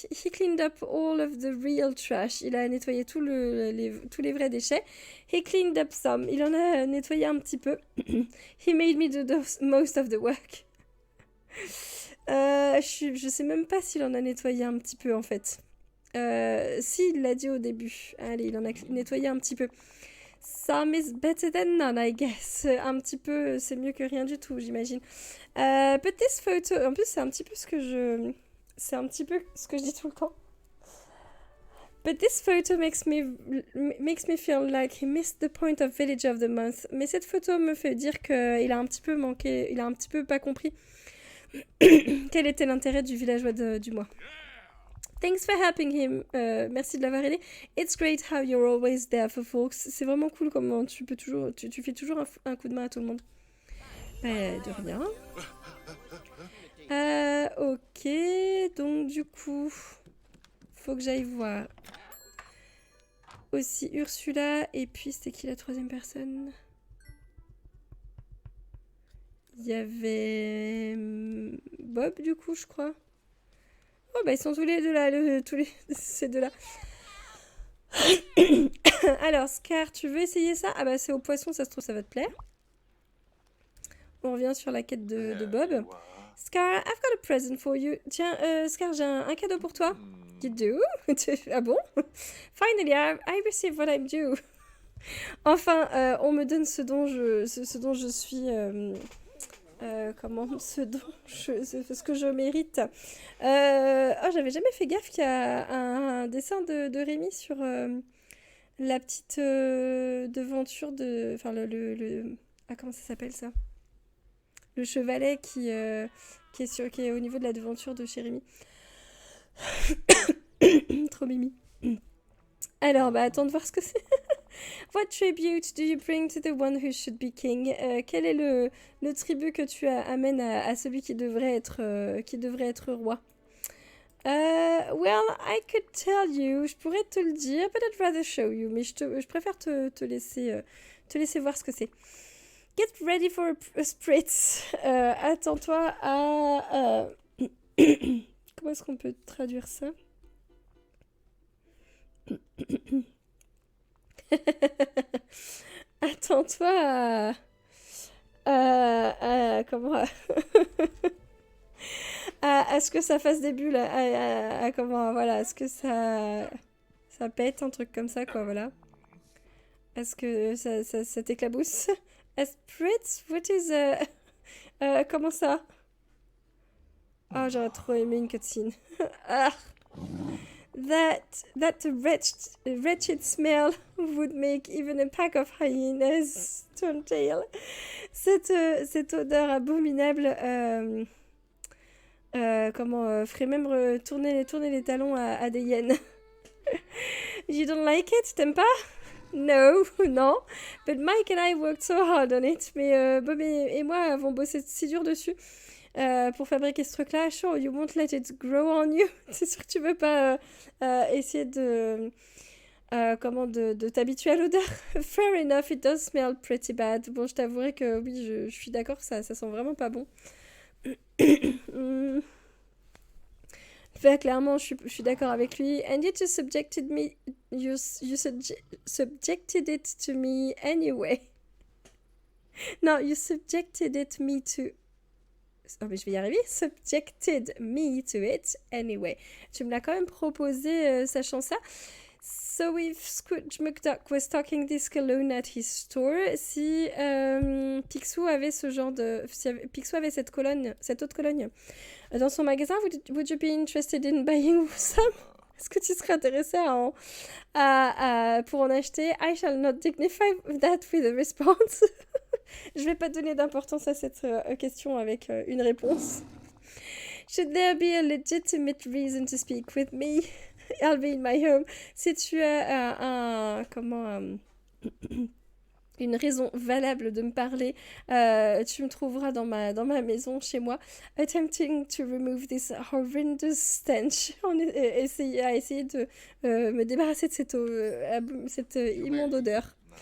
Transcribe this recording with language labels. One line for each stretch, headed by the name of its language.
English: He cleaned up all of the real trash.
French: Il a nettoyé tous les vrais déchets.
English: He cleaned up some.
French: Il en a nettoyé un petit peu.
English: He made me do most of the work.
French: Je sais même pas s'il en a nettoyé un petit peu en fait. Si, il l'a dit au début. Allez, il en a nettoyé un petit peu.
English: Some is better than none, I guess.
French: Un petit peu, c'est mieux que rien du tout, j'imagine.
English: But this photo,
French: en plus, c'est un petit peu ce que je... C'est un petit peu ce que je dis tout le temps.
English: But this photo makes me feel like he missed the point of Village of the Month.
French: Mais cette photo me fait dire qu'il a un petit peu manqué, il a un petit peu pas compris quel était l'intérêt du villageois du mois.
English: Thanks for helping him.
French: Merci de l'avoir aidé.
English: It's great how you're always there for folks.
French: C'est vraiment cool comment tu fais toujours un coup de main à tout le monde. De rien. Ok, donc du coup, faut que j'aille voir aussi Ursula. Et puis, c'était qui la troisième personne? Il y avait Bob, du coup, je crois. Oh, bah ils sont tous les deux là, ces deux-là. Alors, Scar, tu veux essayer ça? Ah bah c'est au poisson, ça se trouve, ça va te plaire. On revient sur la quête de Bob.
English: Scar, I've got a present for you.
French: Tiens, Scar, j'ai un cadeau pour toi.
English: You do?
French: Ah bon?
English: Finally, I received what I'm due.
French: Enfin, on me donne ce dont je suis... ce que je mérite. J'avais jamais fait gaffe qu'il y a un dessin de Rémi sur la petite devanture de... Enfin, ah, comment ça s'appelle ça? Le chevalet qui est au niveau de la devanture de chez Rémi. Trop mimi. Alors, bah, attends de voir ce que c'est.
English: What tribute do you bring to the one who should be king?
French: Quel est le tribut que tu amènes à celui qui devrait être roi?
English: Well, I could tell you.
French: Je pourrais te le dire,
English: but I'd rather show you.
French: Mais je préfère te laisser voir ce que c'est.
English: Get ready for a spritz.
French: Attends-toi à... Comment est-ce qu'on peut traduire ça? Attends-toi comment à ce que ça fasse des bulles, comment, voilà, à ce que ça pète, un truc comme ça, quoi, voilà. Est-ce que ça t'éclabousse?
English: A spritz? What is
French: comment ça? Ah, j'aurais trop aimé une cutscene. Ah.
English: That wretched smell would make even a pack of hyenas turn tail.
French: Cette odeur abominable ferait même tourner les talons à des hyènes.
English: You don't like it?
French: T'aimes pas?
English: No, non. But Mike and I worked so hard on it.
French: Mais Bob et moi avons bossé si dur dessus. Pour fabriquer ce truc-là,
English: sure, you won't let it grow on you.
French: C'est sûr que tu veux pas essayer de comment de t'habituer à l'odeur.
English: Fair enough, it does smell pretty bad.
French: Bon, je t'avouerai que oui, je suis d'accord que ça sent vraiment pas bon. Hmm. Fait, clairement, je suis d'accord avec lui.
English: And yet you subjected me, subjected it to me anyway.
French: Non,
English: you subjected it me to...
French: Oh, mais je vais y arriver.
English: Subjected me to it anyway.
French: Tu me l'as quand même proposé, sachant ça.
English: So if Scrooge McDuck was stocking this cologne at his store,
French: si Picsou avait ce genre de... Si Picsou avait cette autre Cologne dans son magasin,
English: would you be interested in buying some?
French: Est-ce que tu serais intéressé pour en acheter?
English: I shall not dignify that with a response.
French: Je vais pas donner d'importance à cette question avec une réponse.
English: Should there be a legitimate reason to speak with me? I'll be in my home.
French: Si tu as une raison valable de me parler, tu me trouveras dans ma maison, chez moi,
English: attempting to remove this horrendous stench.
French: Essayer de me débarrasser de cette immonde odeur.